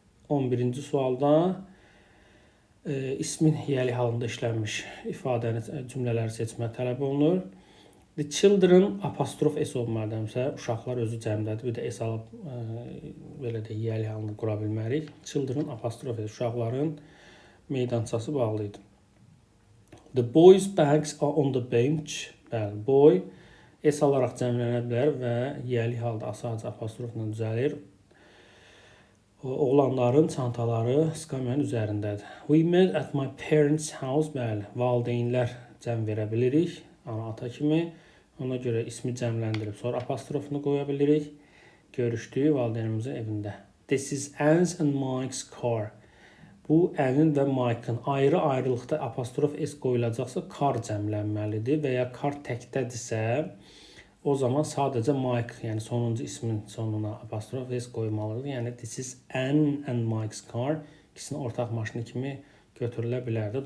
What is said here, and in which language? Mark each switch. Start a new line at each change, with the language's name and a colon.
Azerbaijani: 11-ci sualda ismin yəli halında işlənmiş ifadəni, cümlələri seçmək tələb olunur.
English: The children
Azerbaijani: apostrof S olmalıdırsa, uşaqlar özü cəmdədir. Bir də S alıb belə də yəli halını qura bilmərik.
English: Children
Azerbaijani: apostrof S, uşaqların meydançası bağlı idi.
English: The boys' bags are on the bench.
Azerbaijani: Bəli, boy S alaraq cəmlənə bilər və yəli halda asaca apostrofla düzəlir. Oğlanların çantaları skamyanın üzərindədir.
English: We met at my parents' house.
Azerbaijani: Bəli, valideynlər cəm verə bilirik. Ana, ata kimi. Ona görə ismi cəmləndirib sonra apostrofunu qoya bilirik. Görüşdüyü valideynimizin evində.
English: This is Anne's and Mike's car.
Azerbaijani: Bu Anne'in və Mike'ın ayrı-ayrılıqda apostrof S qoyulacaqsa car cəmlənməlidir və ya car təkdədirsə o zaman sadəcə Mike, yəni sonuncu ismin sonuna apostrof S qoymalıdır. Yəni
English: this is Anne and Mike's car
Azerbaijani: ikisinin ortaq maşını kimi götürülə bilərdi.